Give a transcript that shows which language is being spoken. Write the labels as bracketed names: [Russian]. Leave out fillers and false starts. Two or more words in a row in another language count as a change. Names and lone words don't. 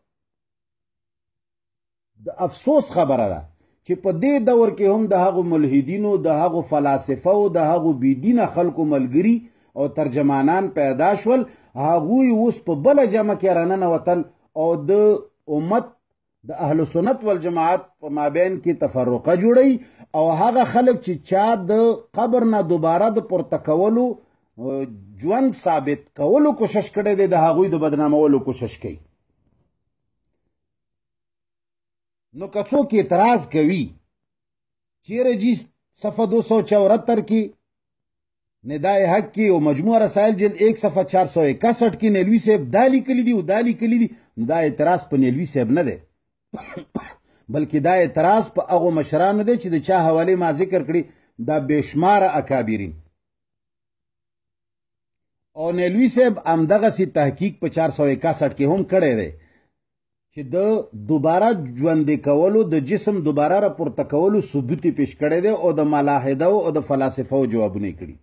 [Pashto] افسوس خبره ده چې په دې دور کې هم د هغو ملحدینو د هغو فلاسفو د هغو بېدینه خلکو ملګري او ترجمانان پیدا شول هغوی اوس په بله جمع کې راننوتل او د امت د اهل سنت والجماعت په مابین کې تفرقه جوړي او هغه خلک چې چا د قبر نه دوباره د پورته کولو ژوند ثابت کولو کوشش کړی دی د هغوی د بدنامولو کوشش کوي نو که څوک اعتراض کوي چیرې جی صفحہ 274 کی ندائے حق کی او مجموعہ رسائل جلد 1 صفحہ 461 کی نیلوی صاحب دا لیکلی دی او دا لیکلی دی. دا اعتراض په نیلوی صاحب نه دی بلکې دا اعتراض په هغو مشرانو دی چې د چا حوالې ما ذکر کړي دا بېشماره اکابرین. او نیلوی صاحب همدغسې تحقیق په 461 کې هم کړی دی چې د دوباره ژوندې کولو د جسم دوباره راپورته کولو ثبوت یې پیش کړی دی او د ملاحدو او د فلاسفو جوابونه یې کړي.